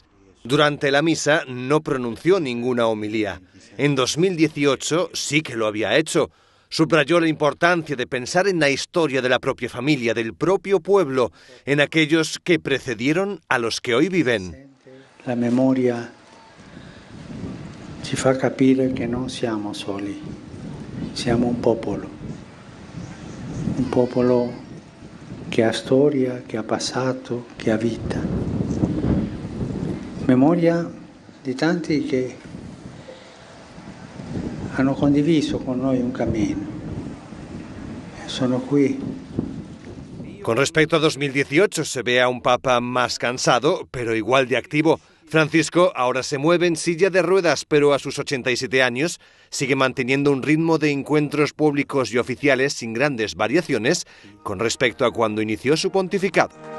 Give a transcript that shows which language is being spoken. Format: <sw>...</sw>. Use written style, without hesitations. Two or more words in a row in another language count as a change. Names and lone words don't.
<es>Durante la misa no pronunció ninguna homilía. En 2018 sí que lo había hecho. Subrayó la importancia de pensar en la historia de la propia familia, del propio pueblo, en aquellos que precedieron a los que hoy viven.</es> <it>La memoria ci fa capire che non siamo soli, siamo un popolo che ha storia, che ha passato, che ha vita. Memoria di tanti che hanno condiviso con noi un cammino. Sono qui.</it> <es>Con respecto a 2018 se ve a un papa más cansado, pero igual de activo. Francisco ahora se mueve en silla de ruedas, pero a sus 87 años sigue manteniendo un ritmo de encuentros públicos y oficiales sin grandes variaciones con respecto a cuando inició su pontificado.</es>